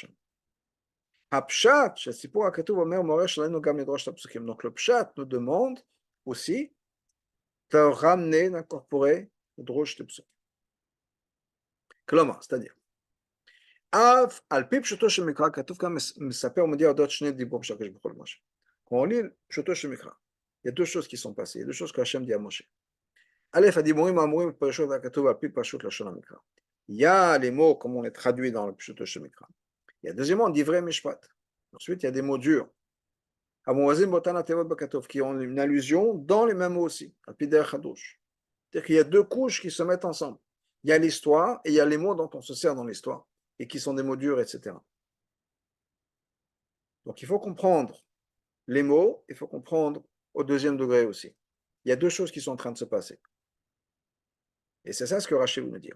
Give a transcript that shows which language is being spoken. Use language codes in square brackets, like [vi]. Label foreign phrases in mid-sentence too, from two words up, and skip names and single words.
[fr] Donc le pshat nous demande aussi de ramener, d'incorporer le drosh de psukim. C'est-à-dire, quand on lit [he] פשוטו של מקרא, [fr] il y a deux choses qui sont passées, il y a deux choses qu'Hachem dit à Moshe. [he] א', הדיבורים האמורים בפרשות הכתוב על פי פשוט לשון המקרא. [fr] Il y a les mots comme on les traduit dans le [he] פשוטו של מקרא. [fr] Il y a deuxièmement [he] דברי משפט. [fr] Ensuite, il y a des mots durs. [he] המואזין באותן התיבות בכתוב, [fr] qui ont une allusion dans les mêmes mots aussi, [he] על פי דרך חדוש. [fr] C'est-à-dire qu'il y a deux couches qui se mettent ensemble. Il y a l'histoire et il y a les mots dont on se sert dans l'histoire et qui sont des mots durs, etc. Donc il faut comprendre les mots, il faut comprendre au deuxième degré aussi. Il y a deux choses qui sont en train de se passer. Et c'est ça ce que Rachid veut nous dire.